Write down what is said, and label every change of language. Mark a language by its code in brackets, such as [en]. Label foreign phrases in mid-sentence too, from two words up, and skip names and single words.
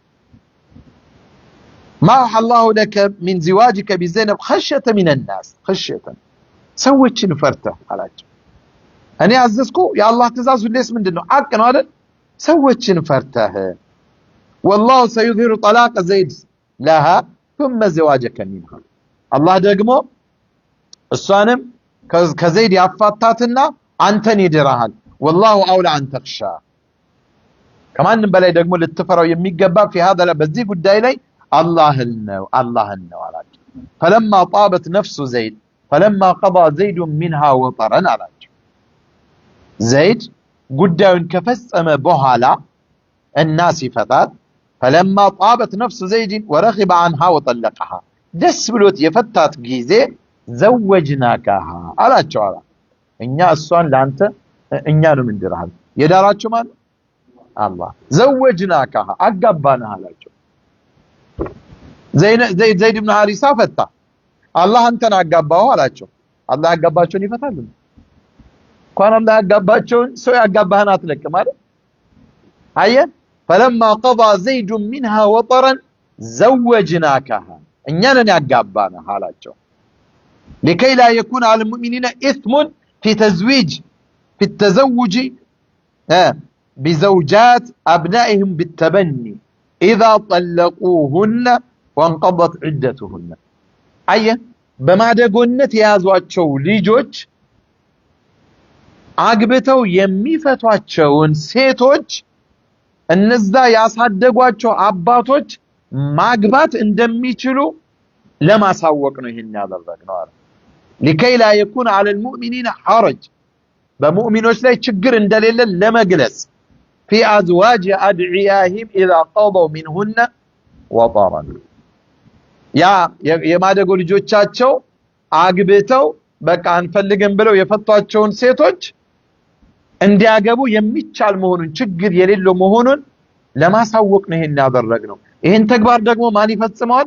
[ar] ما أوحى الله لك من زواجك بزينب خشية من الناس خشية [am] ሰዎችን ፈርተህ አላቸው እኔ አዘዝኩ የአላህ ትእዛዝ ሁሌስ ምንድነው ሐቅ ነው አይደል ሰዎችን ፈርተህ [ar] والله سيظهر طلاق زيد لها ثم زواجك منها [am] አላህ ደግሞ እሷንም ከዘይድ ያፋታትና አንተን ይድራሃል [ar] والله اولى ان تخشى [am] ከማንም በላይ ደግሞ ልትፈራው የሚገባ [ar] في هذا [am] በዚህ ጉዳይ ላይ አላህን ነው አላቸው [ar] فلما طابت نفس زيد فلما قضى زيد منها وطرا [am] አላቸው ዘይድ ጉዳዩን ከፈጸመ በኋላ እና ሲፈታት [ar] فلما طابت نفس زيد ورغب عنها وطلقها [am] ደስ ብሎት የፈታት ጊዜ زوجناكها አላቸው እኛ እሷን ላንተ እኛ ነው ምንድራል የዳራቸው ማለት አላህ زوجناكها አጋባናህ አላቸው ዘይድ ኢብኑ ሐሪሳ ፈታ አላህ አንተን አጋባው አላቸው አላህ ያጋባቸውን ይፈታል እንኳን አላህ ያጋባቸውን ሰው ያጋባህን አትለቅም አይደል አየ [ar] فلما قضى زيد منها وطرا زوجناكها [am] እኛ ነን ያጋባናህ አላቸው [ar] لكي لا يكون على المؤمنين إثم في التزوج بزوجات أبنائهم بالتبني إذا طلقوهن وانقضت عدتهن أي [am] በማደጎነት የያዟቸው ልጆች አግብተው የሚፈቷቸውን ሴቶች እነዛ ያሳደጓቸው አባቶች ማግባት እንደሚችሉ ለማሳወቅ ነው ይሄን ያደረግነው አለ [ar] لكي لا يكون على المؤمنين حرج [am] በሙእሚኖች ላይ ችግር እንደሌለ ለመግለጽ [ar] في ازواج ادعياهم اذا قضوا منهن [am] وطرا ያ የማደጎ ልጆቻቸው አግብተው በቃ አንፈልግም ብለው የፈቷቸውን ሴቶች እንዲያገቡ የሚቻል መሆኑን ችግር የሌለው መሆኑን ለማሳወቅ ነው ይሄን ያደረግነው። ይሄን ተግባር ደግሞ ማን ይፈጽመዋል?